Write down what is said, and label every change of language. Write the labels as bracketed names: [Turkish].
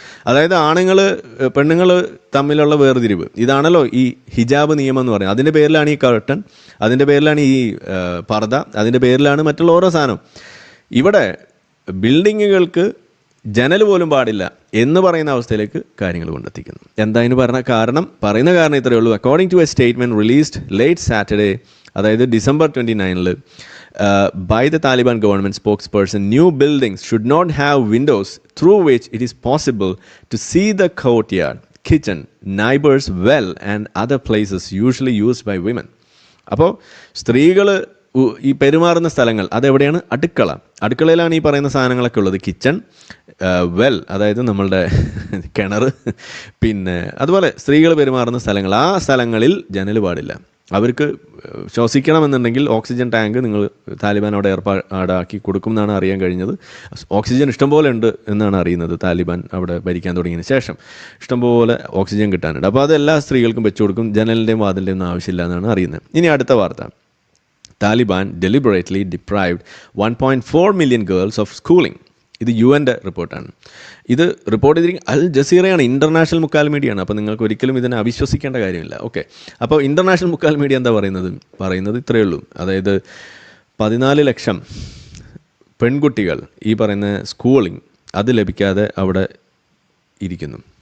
[Malayalam] അതായത് പെണ്ണുങ്ങൾ തമ്മിലുള്ള വേർതിരിവ്, ഇതാണല്ലോ ഈ ഹിജാബ് നിയമം എന്ന് പറയുന്നത്. അതിൻ്റെ പേരിലാണ് ഈ കർട്ടൻ, അതിൻ്റെ പേരിലാണ് ഈ പർദ, അതിൻ്റെ പേരിലാണ് മറ്റുള്ള ഓരോ സാധനം. ഇവിടെ ബിൽഡിങ്ങുകൾക്ക് ജനൽ പോലും പാടില്ല എന്ന് പറയുന്ന അവസ്ഥയിലേക്ക് കാര്യങ്ങൾ കൊണ്ടെത്തിക്കുന്നു. എന്താ ഇതിന് പറയുന്ന കാരണം ഇത്രയേ ഉള്ളൂ. [English] According to a statement released late Saturday, അതായത് December 29, by the Taliban government spokesperson, new buildings should not have windows through which it is possible to see the courtyard, kitchen, neighbors' well and other places usually used by women. [Malayalam] അപ്പോൾ സ്ത്രീകൾ ഈ പെരുമാറുന്ന സ്ഥലങ്ങൾ അതെവിടെയാണ്? അടുക്കളയിലാണ് ഈ പറയുന്ന സാധനങ്ങളൊക്കെ ഉള്ളത്. കിച്ചൺ, വെൽ, അതായത് നമ്മളുടെ കിണർ, പിന്നെ അതുപോലെ സ്ത്രീകൾ പെരുമാറുന്ന സ്ഥലങ്ങൾ, ആ സ്ഥലങ്ങളിൽ ജനൽ പാടില്ല. അവർക്ക് ശ്വസിക്കണമെന്നുണ്ടെങ്കിൽ ഓക്സിജൻ ടാങ്ക് നിങ്ങൾ താലിബാൻ അവിടെ ഏർപ്പാടാക്കി കൊടുക്കും എന്നാണ് അറിയാൻ കഴിഞ്ഞത്. ഓക്സിജൻ ഇഷ്ടംപോലെ ഉണ്ട് എന്നാണ് അറിയുന്നത്. താലിബാൻ അവിടെ ഭരിക്കാൻ തുടങ്ങിയതിന് ശേഷം ഇഷ്ടംപോലെ ഓക്സിജൻ കിട്ടാനുണ്ട്. അപ്പോൾ അത് എല്ലാ സ്ത്രീകൾക്കും വെച്ചു കൊടുക്കും. ജനലിൻ്റെയും വാതിലിൻ്റെയും ഒന്നും ആവശ്യമില്ല എന്നാണ് അറിയുന്നത്. ഇനി അടുത്ത വാർത്ത. [English] Taliban deliberately deprived 1.4 million girls of schooling. [Malayalam] ഇത് UN റിപ്പോർട്ടാണ്. ഇത് റിപ്പോർട്ട് ചെയ്തിരിക്കുന്നത് അൽ ജസീറയാണ്, ഇൻ്റർനാഷണൽ മുക്കാൽ മീഡിയയാണ്. അപ്പോൾ നിങ്ങൾക്ക് ഒരിക്കലും ഇതിനെ അവിശ്വസിക്കേണ്ട കാര്യമില്ല. ഓക്കെ, അപ്പോൾ ഇൻ്റർനാഷണൽ മുക്കാൽ മീഡിയ എന്താ പറയുന്നത് ഇത്രയേ ഉള്ളൂ. അതായത് 14 ലക്ഷം പെൺകുട്ടികൾ ഈ പറയുന്ന സ്കൂളിംഗ് അത് ലഭിക്കാതെ അവിടെ ഇരിക്കുന്നു.